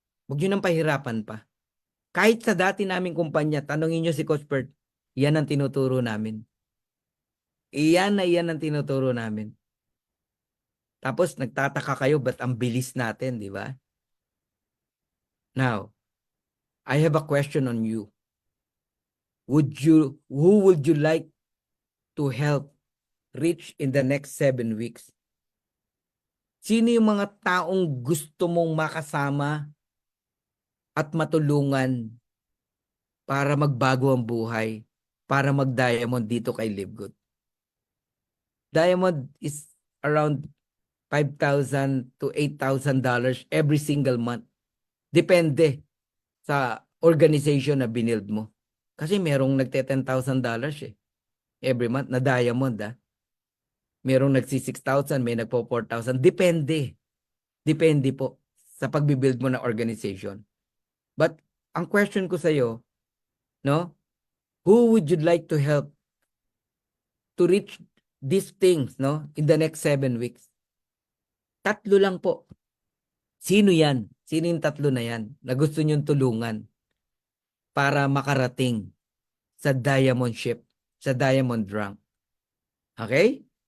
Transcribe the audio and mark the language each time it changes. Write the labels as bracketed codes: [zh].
[tl] Huwag nyo nang pahirapan pa. Kahit sa dati naming kumpanya, tanongin nyo si Coach Bert, yan ang tinuturo namin. Iyan ang tinuturo namin. Tapos nagtataka kayo, ba't ang bilis natin, di ba? [en] Now, I have a question on you. Who would you like to help reach in the next 7 weeks? [tl] Sino yung mga taong gusto mong makasama at matulungan para magbago ang buhay, para mag-diamond dito kay Live Good? [en] Diamond is around $5,000 to $8,000 every single month. [tl] Depende sa organization na binild mo. Kasi merong nagte-$10,000 [en] every month [tl] na diamond. Merong nagsi-6,000, may nagpo-4,000. Depende. Depende po sa pagbibuild mo na organization. But ang question ko sa iyo, no? [en] Who would you like to help to reach these things, no? In the next 7 weeks? [tl] 3 lang po. Sino yan? Sino yung 3 na yan na gusto nyong tulungan para makarating sa diamond ship, sa diamond rank? Okay?